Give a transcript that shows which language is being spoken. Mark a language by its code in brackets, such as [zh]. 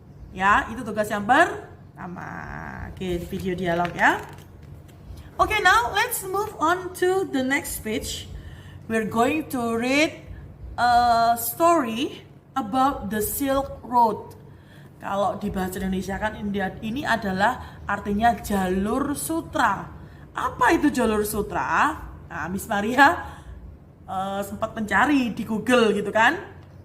[id] Ya, itu tugas yang pertama. Oke, video dialog ya. [en] Oke, now let's move on to the next page. We're going to read a story about the Silk Road. [id] Kalau di bahasa Indonesia kan ini adalah artinya jalur sutra. Apa itu jalur sutra? Nah, Miss Maria sempat mencari di Google gitu kan.